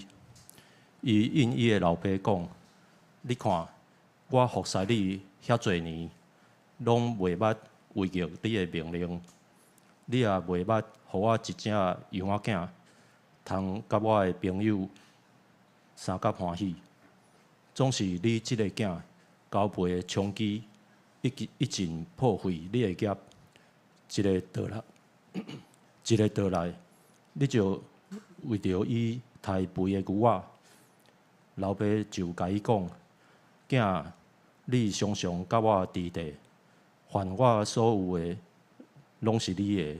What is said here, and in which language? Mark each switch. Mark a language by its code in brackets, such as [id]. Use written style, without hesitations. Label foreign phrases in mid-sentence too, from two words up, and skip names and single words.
[nan] 伊应伊的老爸讲：“你看，我服侍你遐侪年，拢袂捌违逆你的命令，你也袂捌互我一只羊仔囝，通甲我的朋友相甲欢喜。总是你即个囝交配的娼妓，已经破坏你的业。一个倒来，你就为着伊杀肥的牛仔。” 老爸就甲伊讲：“囝，你常常甲我伫地，凡我所有的，拢是你的。